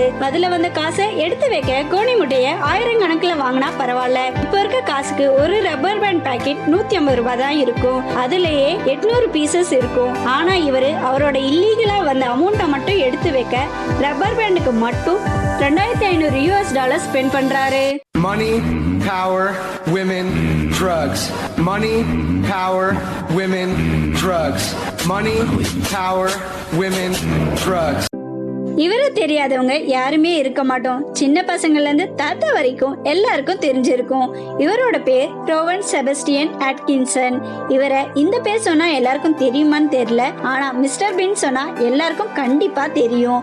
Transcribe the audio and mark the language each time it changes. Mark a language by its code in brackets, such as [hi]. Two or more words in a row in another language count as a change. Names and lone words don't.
[ta] அதுல வந்த காசை எடுத்து வைக்க கோணி முட்டைய 1000 கணக்குல வாங்கினா பரவாயில்ல. இப்ப இருக்க காசுக்கு ஒரு [en] rubber band packet [ta] 150 ரூபாய் தான் இருக்கும். அதுலயே 800 பீசஸ் இருக்கும். ஆனா இவரு அவரோட இல்லீகலா வந்த அமௌண்ட்டை மட்டும் எடுத்து வைக்க ரப்பர் பேண்டுக்கு மட்டும் $2,500 ஸ்பெண்ட் பண்றாரு. [en] Money, power, women, drugs. Money, power, women, drugs. Money, power, women, drugs. [ta] இவரை தெரியாதவங்க யாருமே இருக்க மாட்டோம். சின்ன பசங்கள்ல இருந்து தாத்தா வரைக்கும் எல்லாருக்கும் தெரிஞ்சிருக்கும். இவரோட பேர் ரோவன் செபஸ்டியன் அட்கின்சன். இவரை இந்த பேர் சொன்னா எல்லாருக்கும் தெரியுமான்னு தெரியல. ஆனா மிஸ்டர் பின் சொன்னா எல்லாருக்கும் கண்டிப்பா தெரியும்.